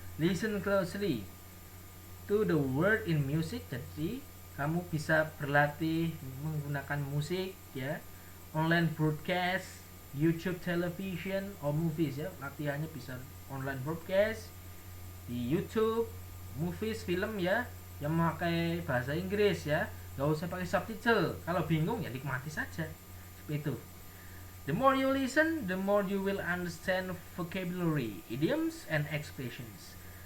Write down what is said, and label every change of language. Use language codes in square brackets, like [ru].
[en] Listen closely to the word in music. [id] Jadi kamu bisa berlatih menggunakan musik ya. [en] Online broadcast, YouTube television or movies ya. [id] Latihannya bisa [en] online broadcast [id] di YouTube, movies, film ya, yang memakai bahasa Inggris ya. Gak usah pakai subtitle. Kalau bingung ya nikmati saja. Seperti itu. [en] The more you listen, the more you will understand vocabulary, idioms, and expressions.